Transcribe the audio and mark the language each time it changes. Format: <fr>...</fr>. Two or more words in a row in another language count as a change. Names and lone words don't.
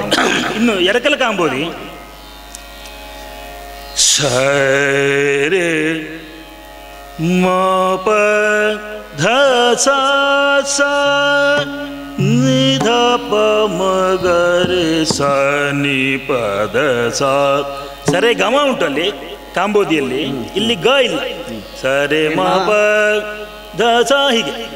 <kn>ಇನ್ನು ಎರಕಲ ಕಾಂಬೋದಿ ಸರೆ ಮ ಪ ಧ ಸ ಸ ನಿಧ ಪ ಮಗರೆ ಸ ನಿ ಪದ ಸ ಸರೆ ಗಮ ಉಂಟಲ್ಲಿ ಕಾಂಬೋದಿಯಲ್ಲಿ, ಇಲ್ಲಿ ಗ ಇಲ್ಲ. ಸರೆ ಮ ಪ ದ ಸ ಹೀಗೆ.</kn>